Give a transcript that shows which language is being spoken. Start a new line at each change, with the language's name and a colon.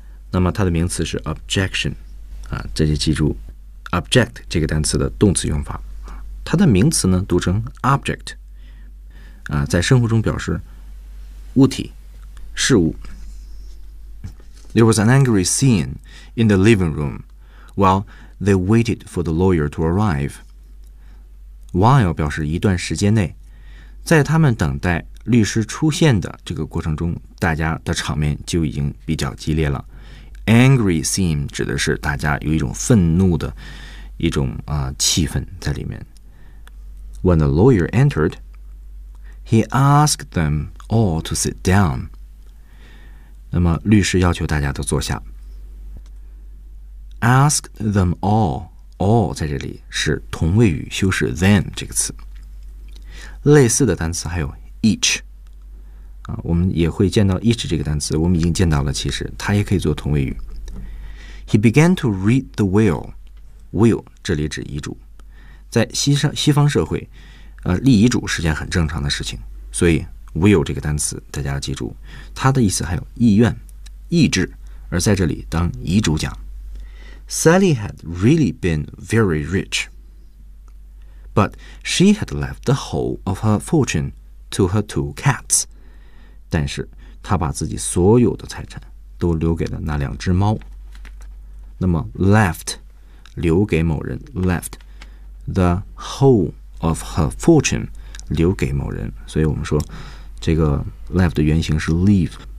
Chinese: 那么它的名词是 objection 啊，这就记住 object 这个单词的动词用法。它的名词呢读成 object 啊，在生活中表示物体、事物。
English: There was an angry scene in the living room while they waited for the lawyer to arrive.
Chinese: While 表示一段时间内，在他们等待律师出现的这个过程中，大家的场面就已经比较激烈了。 Angry scene 指的是大家有一种愤怒的一种、气氛在里面。
English: When the lawyer entered, he asked them all to sit down.
Chinese: 那么律师要求大家都坐下。
English: Asked them all.
Chinese: All 在这里是同位语修饰 them 这个词。类似的单词还有 each、啊、我们也会见到 each 这个单词，我们已经见到了，其实它也可以做同位语。
English: He began to read the will.
Chinese: Will 这里指遗嘱，在 西方社会、立遗嘱是件很正常的事情，所以 will 这个单词大家要记住，它的意思还有意愿、意志，而在这里当遗嘱讲。
English: Sally had really been very rich, but she had left the whole of her fortune to her two cats.
Chinese: 但是她把自己所有的财产都留给了那两只猫。那么 left, 留给某人 left,
English: the whole of her fortune,
Chinese: 留给某人。所以我们说这个 left 的原型是 leave。